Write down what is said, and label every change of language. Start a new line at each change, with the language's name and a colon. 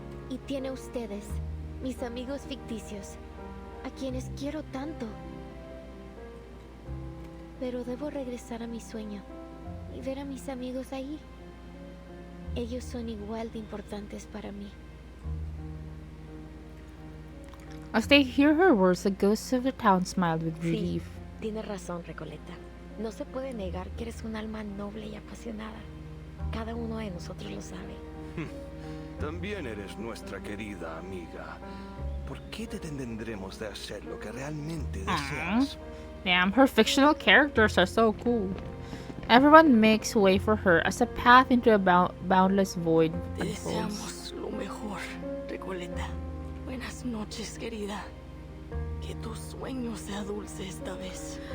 Spanish: Y tiene ustedes, mis amigos ficticios, a quienes quiero tanto. Pero debo regresar a mi sueño y ver a mis amigos ahí. Ellos son igual de importantes para mí.
English: As they hear her words, the ghosts of the town smiled with
Spanish: Sí,
English: relief.
Spanish: tienes razón, Recoleta. No se puede negar que eres un alma noble y apasionada. Cada uno de nosotros lo sabe. También eres nuestra querida amiga. ¿Por qué te detendremos de hacer lo que realmente deseas?
English: Damn, her fictional characters are so cool. Everyone makes way for her as a path into a boundless void
Spanish: Te
English: unfolds.
Spanish: deseamos lo mejor, Recoleta. Buenas noches, querida. Que tu sueño sea dulce esta vez.